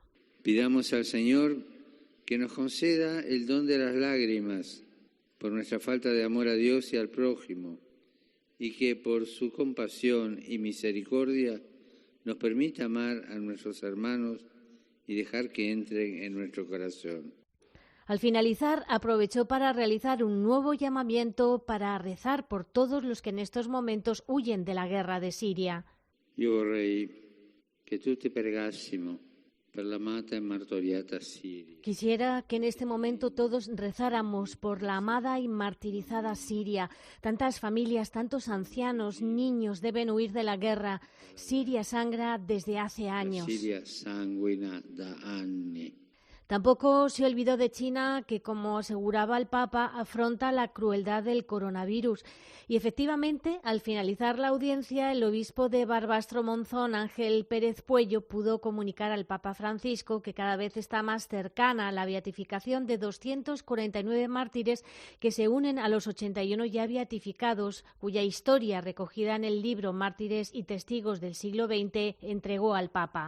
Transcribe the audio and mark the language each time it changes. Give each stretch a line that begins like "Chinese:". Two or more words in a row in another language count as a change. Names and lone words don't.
Spanish: Pidamos al Señor que nos conceda el don de las lágrimas por nuestra falta de amor a Dios y al prójimo, y que por su compasión y misericordia nos permita amar a nuestros hermanos y dejar que entren en nuestro corazón. Al finalizar, aprovechó para realizar un nuevo llamamiento para rezar por todos los que en estos momentos huyen de la guerra de Siria.
Italian: Io vorrei che tutti pregassimo per l'amata e martoriata Siria.
Spanish: Quisiera que en este momento todos rezáramos por la amada y martirizada Siria. Tantas familias, tantos ancianos, niños deben huir de la guerra. Siria sangra desde hace años.
Italian: Siria sanguina da anni.
Spanish: Tampoco se olvidó de China, que, como aseguraba el Papa, afronta la crueldad del coronavirus. Y efectivamente, al finalizar la audiencia, el obispo de Barbastro Monzón, Ángel Pérez Puello, pudo comunicar al Papa Francisco que cada vez está más cercana la beatificación de 249 mártires que se unen a los 81 ya beatificados, cuya historia, recogida en el libro Mártires y Testigos del siglo XX, entregó al Papa.